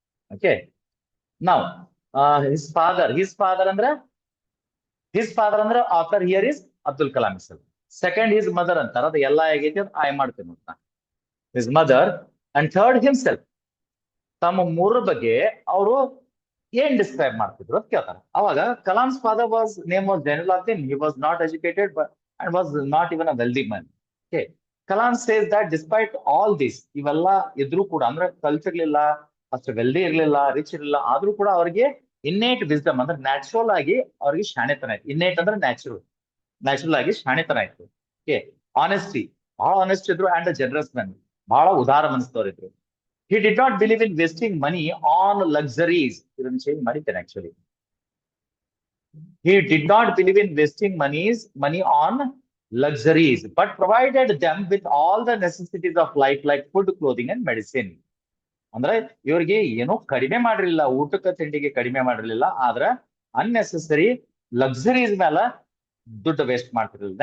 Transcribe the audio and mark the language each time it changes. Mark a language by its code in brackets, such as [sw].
[en] Okay, now his father ಅಂದ್ರೆ author here is Abdul Kalam himself. Second, his mother [kn] ಅಂತಾರ, ಅದು ಎಲ್ಲ ಹೇಗೈತಿ ಅದು ಆಯ್ ಮಾಡ್ತೇನೆ ಅಂತ. [en] His mother, and third himself. [kn] ತಮ್ಮ ಮೂರರ ಬಗ್ಗೆ ಅವರು ಏನ್ ಡಿಸ್ಕ್ರೈಬ್ ಮಾಡ್ತಿದ್ರು ಅಂತ ಕೇಳ್ತಾರೆ. [en] ಅವಾಗ Kalam's father was name was Jainulabdeen. He was not educated and was not even a wealthy man. [kn] Okay, [en] Kalam says that despite all this, [kn] ಇವೆಲ್ಲ ಇದ್ರೂ ಕೂಡ, ಅಂದ್ರೆ ಕಲ್ಚರ್ ಇರ್ಲಿಲ್ಲ, ಅಷ್ಟು ವೆಲ್ದಿ ಇರ್ಲಿಲ್ಲ, ರಿಚ್ ಇರಲಿಲ್ಲ, ಆದ್ರೂ ಕೂಡ ಅವರಿಗೆ ಇನ್ನೇಟ್ ವಿಸ್ಡಮ್ ಅಂದ್ರೆ ನ್ಯಾಚುರಲ್ ಆಗಿ ಅವ್ರಿಗೆ ಶಾಣೆತನ ಆಯ್ತು. ಇನ್ನೇಟ್ ಅಂದ್ರೆ ನ್ಯಾಚುರಲ್ ಆಗಿ ಶಾಣೆತನ ಆಯ್ತು. ಓಕೆ, ಆನೆಸ್ಟಿ, ಬಹಳ ಆನೆಸ್ಟ್ ಇದ್ರು, [en] and generous man, [kn] ಬಹಳ ಉದಾರ ಮನಸ್ಸದವ್ರು ಇದ್ರು. [en] He did not believe in wasting money on luxuries. [kn] ಇದನ್ನು change ಮಾಡಿದ್ದೇನೆ actually. [en] He did not believe in wasting money on luxuries, but provided them with all the necessities of life like food, clothing, and medicine. [kn] ಅಂದ್ರೆ ಇವ್ರಿಗೆ ಏನೋ ಕಡಿಮೆ ಮಾಡಿರ್ಲಿಲ್ಲ, ಊಟಕ್ಕೆ ತಿಂಡಿಗೆ ಕಡಿಮೆ ಮಾಡಿರ್ಲಿಲ್ಲ, ಆದ್ರ ಅನ್ನೆಸೆಸರಿ ಲಕ್ಸರೀಸ್ ಮೇಲೆ ದುಡ್ಡು ವೇಸ್ಟ್ ಮಾಡ್ತಿರ್ಲಿಲ್ಲ.